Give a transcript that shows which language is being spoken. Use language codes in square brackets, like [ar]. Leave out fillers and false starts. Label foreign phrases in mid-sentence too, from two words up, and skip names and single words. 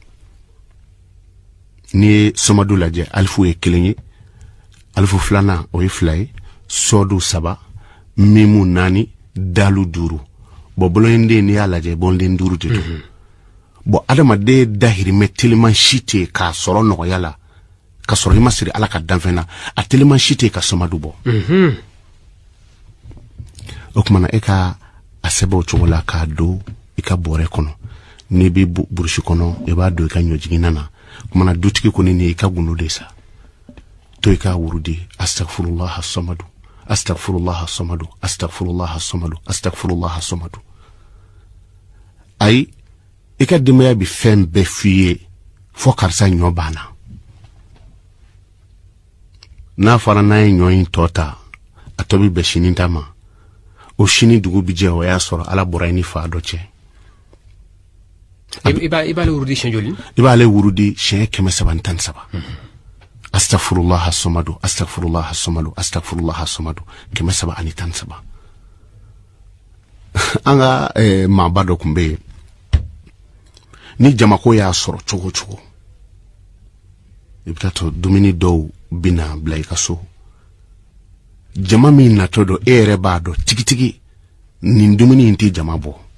[bm] ni ye Samadu lajɛ alifu ye 1 ye alifu 2 o ye 2 ye sɔdu 3 mimu 4 dalu 5 bon boloniden ni y'a lajɛ boloniden 5 de don bon adamaden dahirimɛ teliman si tɛ k'a sɔrɔ nɔgɔya la ka sɔrɔ i ma siri Ala ka danfɛn na a teliman si tɛ ka Samadu bɔ o kumana e ka a sɛbɛ o cogo la k'a don i ka bɔrɛ kɔnɔ n'i bɛ burusi kɔnɔ i b'a don i ka ɲɔjigina na kumana dutigi kɔni ni i ka gundo de sa to i ka wurudi [ar] أستغفر الله الصمد أستغفر الله الصمد أستغفر الله الصمد أستغفر الله الصمد [bm] ayi i ka denbaya bi fɛn bɛɛ f'i ye fo karisa ɲɔ banna n'a fɔra n'a ye ɲɔ in tɔ ta a tɔ bi bɛn sini ta ma o sini dugu bi jɛ o y'a sɔrɔ Ala bɔra i ni fa dɔ cɛ i b'ale wurudi siɲɛ joli i b'ale wurudi siɲɛ 313 [ar] أستغفر الله الصمد أستغفر الله الصمد أستغفر الله الصمد [bm] 313 an ka maaba dɔ kun bɛ yen ni jamako y'a sɔrɔ cogo cogo i bɛ taa to dumuni dɔw bina bila i ka so jama min natɔ dɔ e yɛrɛ b'a dɔn tigitigi nin dumuni in tɛ jama bɔ